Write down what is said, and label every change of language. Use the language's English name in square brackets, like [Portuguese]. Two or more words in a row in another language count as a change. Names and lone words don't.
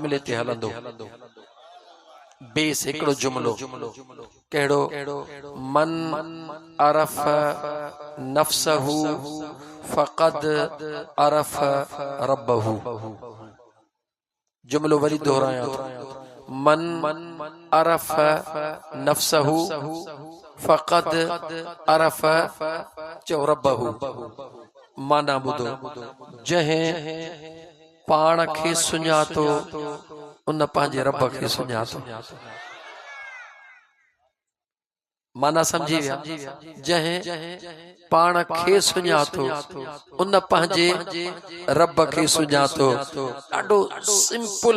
[Sindhi] जुमले ते हलंदो बेस हिकड़ो जुमलो कहिड़ो [Arabic] من عرف نفسه فقد عرف ربه [Sindhi] जुमलो वरी दोहराया तो [Arabic] من عرف نفسه فقد عرف [Sindhi] चो रब्बहू माना ॿुधो जंहिं पाण खे सुञातो उन पंहिंजे रब खे सुञातो माना समझी विया जंहिं पाण खे सुञातो उन पंहिंजे रब खे सुञातो ॾाढो सिंपल